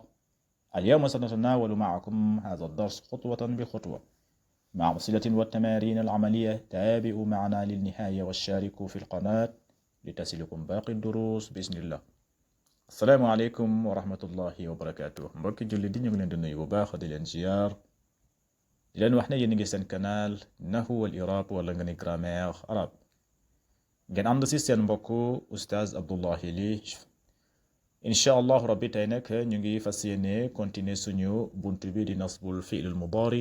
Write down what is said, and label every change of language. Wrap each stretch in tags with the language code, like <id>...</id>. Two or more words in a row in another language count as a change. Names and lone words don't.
<ar>اليوم سنتناول معكم هذا الدرس خطوة بخطوة مع أمثلة والتمارين العملية. تابعوا معنا للنهاية واشتركوا في القناة لتصلكم باقي الدروس بإذن الله. السلام عليكم ورحمة الله وبركاته.</ar> <wo>mbokki julli di ñu ngi leen di nuyu bu baax di leen ziar, di leen wax ne yéen a ngi seen canal Nahwu wal I'rab wala nga ne</wo> <fr>grammaire arabe.</fr> <wo>ngeen ànd si seen mbokk Oustaz Abdullahi Li.</wo> <ar>إن شاء الله ربي</ar> <wo>tey nag ñu ngi fas yéene continuer suñu bunt bi di</wo> <ar>نصب الفعل المضارع.</ar>